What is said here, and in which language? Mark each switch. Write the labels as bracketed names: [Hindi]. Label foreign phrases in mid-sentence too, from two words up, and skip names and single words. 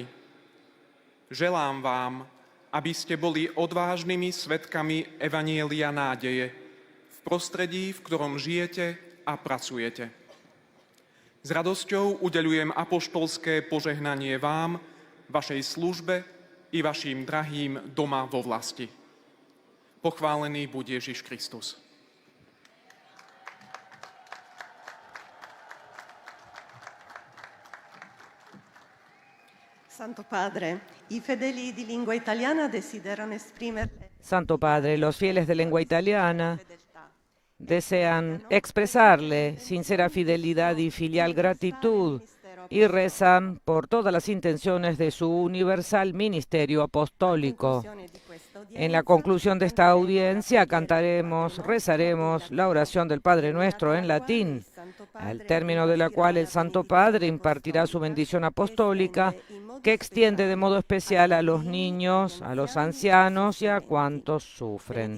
[Slovak] Želám vám, aby ste boli odvážnymi svedkami evanjelia nádeje v prostredí, v ktorom žijete a pracujete. S radosťou udeľujem apoštolské požehnanie vám, vašej službe i vašim drahým doma vo vlasti. Pochválený buď Ježiš Kristus. [Italian] Santo Padre, i fedeli di lingua italiana desiderano esprimere. [Spanish] Santo Padre, los fieles de lengua italiana desean expresarle sincera fidelidad y filial gratitud y rezan por todas las intenciones de su universal ministerio apostólico. En la conclusión de esta audiencia cantaremos, rezaremos la oración del Padre Nuestro en latín, al término de la cual el Santo Padre impartirá su bendición apostólica, que extiende de modo especial a los niños, a los ancianos y a cuantos sufren.